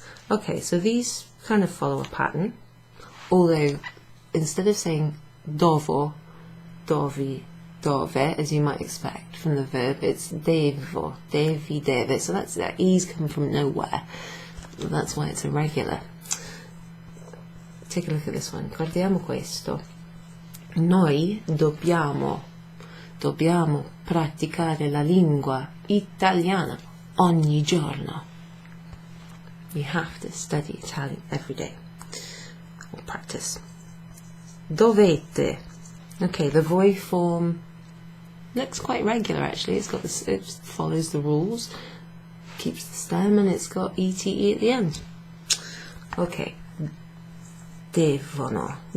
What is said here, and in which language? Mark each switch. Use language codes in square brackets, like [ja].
[en] Okay, so these kind of follow a pattern, although instead of saying dovo, dovi, dove, as you might expect from the verb, it's devo, devi, deve. So that's that E's come from nowhere. That's why it's irregular. Take a look at this one. [it] Guardiamo questo. Noi dobbiamo praticare la lingua italiana ogni giorno. [en] You have to study Italian every day, or practice. Dovete. Okay, the voi form looks quite regular actually. It's got this, it follows the rules, keeps the stem, and it's got ete at the end. Okay. Devono.